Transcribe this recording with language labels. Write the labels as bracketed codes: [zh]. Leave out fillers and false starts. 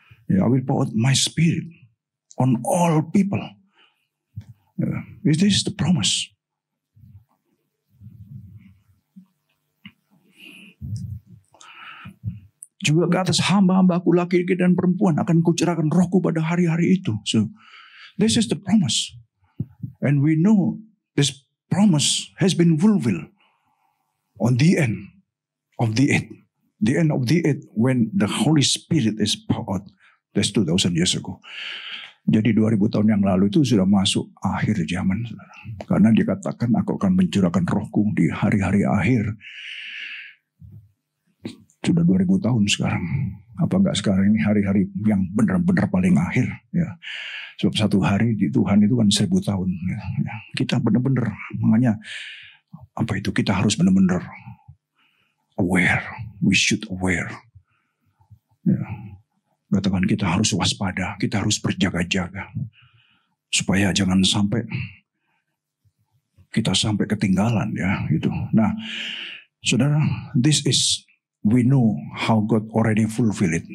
[en] I will pour out my spirit on all people. This is the promise. [id] Juga ke atas hamba-hambaku laki-laki dan perempuan akan kucurahkan rohku pada hari-hari itu. [en] So, this is the promise. And we know this promise has been fulfilled on the end of the age. The end of the age when the Holy Spirit is poured out. That's 2,000 years ago. [id] Jadi 2000 tahun yang lalu itu sudah masuk akhir zaman. Karena dikatakan aku akan mencurahkan rohku di hari-hari akhir. Sudah 2000 tahun sekarang. Apa enggak sekarang ini hari-hari yang benar-benar paling akhir. Ya. Sebab satu hari di Tuhan itu kan 1000 tahun. Ya. Kita benar-benar, makanya apa itu, kita harus benar-benar aware. [en] We should aware. [id] Ya. Katakan kita harus waspada, kita harus berjaga-jaga. Supaya jangan sampai kita sampai ketinggalan ya gitu. Nah, saudara, [en] this is we know how God already fulfill it.